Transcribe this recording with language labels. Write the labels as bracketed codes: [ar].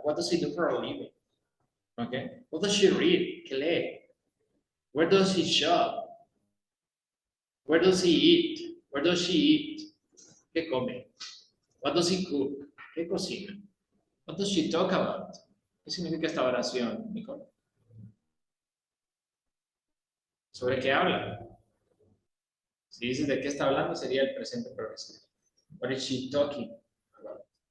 [en] What does he do for a living? Okay. What does she read? [es] ¿Qué lee? [en] Where does he shop? Where does he eat? Where does she eat? [es] ¿Qué come? [en] What does he cook? [es] ¿Qué cocina? [en] What does she talk about? [es] ¿Qué significa esta oración, Nicole? ¿Sobre qué habla? Si dices de qué está hablando, sería el presente progresivo. [en] What is she talking about?